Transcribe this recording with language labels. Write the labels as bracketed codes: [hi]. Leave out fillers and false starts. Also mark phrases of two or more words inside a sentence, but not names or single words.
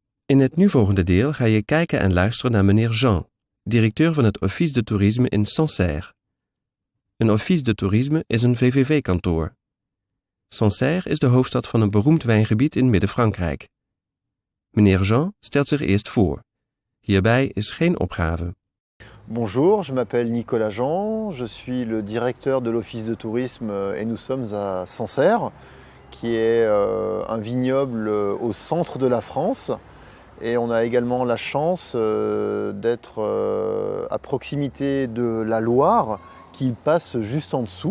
[nl] In het nu volgende deel ga je kijken en luisteren naar meneer Jean, directeur van het Office de Tourisme in Sancerre. Een [fr] Office de Tourisme [nl] is een VVV-kantoor. Sancerre is de hoofdstad van een beroemd wijngebied in Midden-Frankrijk. Meneer Jean stelt zich eerst voor. Hierbij is geen opgave. [fr] Bonjour, je m'appelle Nicolas Jean, je suis le directeur de l'Office de Tourisme et nous sommes à Sancerre, qui est un vignoble au centre de la France. Et on a également la chance d'être à proximité de la Loire, qui passe juste en dessous.